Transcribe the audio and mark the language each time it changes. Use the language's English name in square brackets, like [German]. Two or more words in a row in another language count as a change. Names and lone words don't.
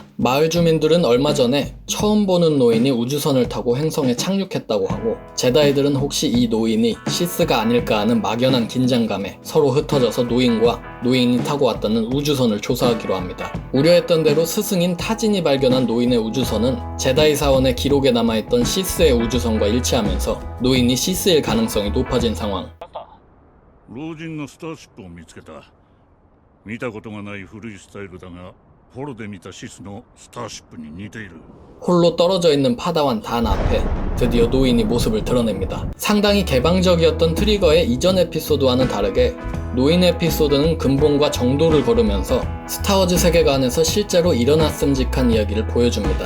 [Korean] 마을 주민들은 얼마 전에 처음 보는 노인이 우주선을 타고 행성에 착륙했다고 하고 제다이들은 혹시 이 노인이 시스가 아닐까 하는 막연한 긴장감에 서로 흩어져서 노인이 타고 왔다는 우주선을 조사하기로 합니다. 우려했던 대로 스승인 타진이 발견한 노인의 우주선은 제다이 사원의 기록에 남아있던 시스의 우주선과 일치하면서 노인이 시스일 가능성이 높아진 상황. [Japanese] 老人のスターシップを見つけた。見たことがない古いスタイルだが、フォロで見たシスのスターシップに似ている。 [Korean] 홀로 떨어져 있는 파다완 단 앞에 드디어 노인이 모습을 드러냅니다. 상당히 개방적이었던 트리거의 이전 에피소드와는 다르게 노인 에피소드는 근본과 정도를 걸으면서 스타워즈 세계관에서 실제로 일어났음직한 이야기를 보여줍니다.